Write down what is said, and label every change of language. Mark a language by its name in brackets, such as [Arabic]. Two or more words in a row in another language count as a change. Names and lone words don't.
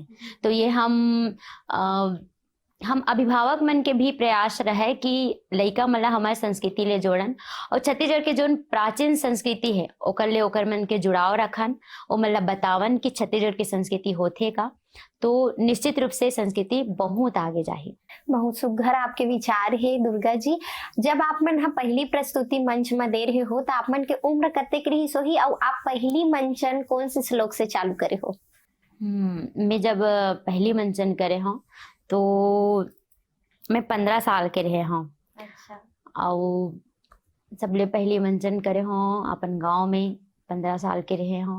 [Chhattisgarhi] तो ये हम अभिभावक मन के भी प्रयास रहे कि लइका मला हमारे संस्कृति ले जोड़न, और छत्तीसगढ़ के जो प्राचीन संस्कृति है ओकर ले ओकर मन के जुड़ाव रखन, ओ मतलब बतावन कि छत्तीसगढ़ की संस्कृति होथे का, तो निश्चित रूप से संस्कृति बहुत आगे जाही। बहुत सुघर आपके विचार है दुर्गा जी। जब आप मन हा पहली प्रस्तुति मंच में दे रहे हो तो आप मन के उम्र कतेक रही सोही, और आप पहली मंचन कौन से श्लोक से चालू करे हो? मैं जब पहली मंचन करे हूँ तो मैं 15 साल के रहे हूँ। अच्छा। और सबले पहली मंचन करे हूँ अपन गांव में 15 साल के रहे हूँ।